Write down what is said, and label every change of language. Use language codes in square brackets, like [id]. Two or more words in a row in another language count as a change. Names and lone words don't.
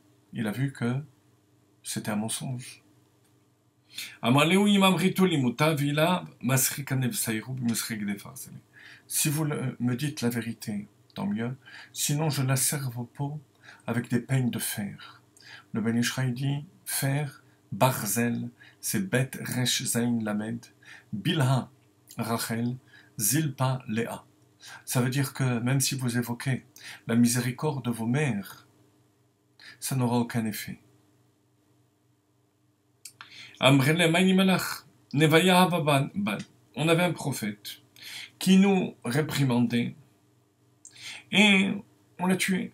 [fr] Il a vu que c'était un mensonge. Si vous me dites la vérité, tant mieux. Sinon, je la serve au pot avec des peignes de fer. Le Ben Ish Chai dit fer, barzel, c'est [he] בית ריש זין למד, [fr] bilha rachel, zilpa léa. Ça veut dire que même si vous évoquez la miséricorde de vos mères, ça n'aura aucun effet. On avait un prophète qui nous réprimandait et on l'a tué.